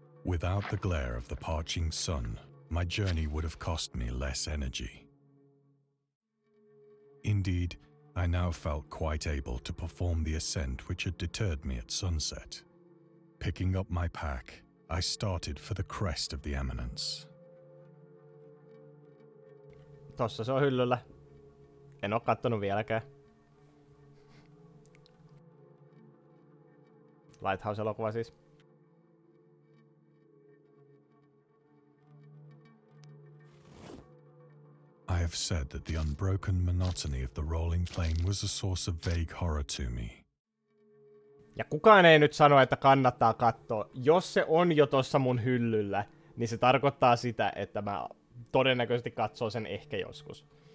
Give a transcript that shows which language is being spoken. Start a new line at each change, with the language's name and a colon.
English: Without the glare of the parching sun, my journey would have cost me less energy. Indeed, I now felt quite able to perform the ascent which had deterred me at sunset. Picking up my pack, I started for the crest of the eminence.
Finnish: Tossa se on hyllyllä. En oo kattonut vieläkään. Lighthouse-elokuva siis.
English: I have said that the unbroken monotony of the rolling plain was a source of vague horror to me.
Finnish: Ja kukaan ei nyt sano, että kannattaa katsoa. Jos se on jo tossa mun hyllyllä, niin se tarkoittaa sitä, että mä todennäköisesti katsoo sen ehkä joskus.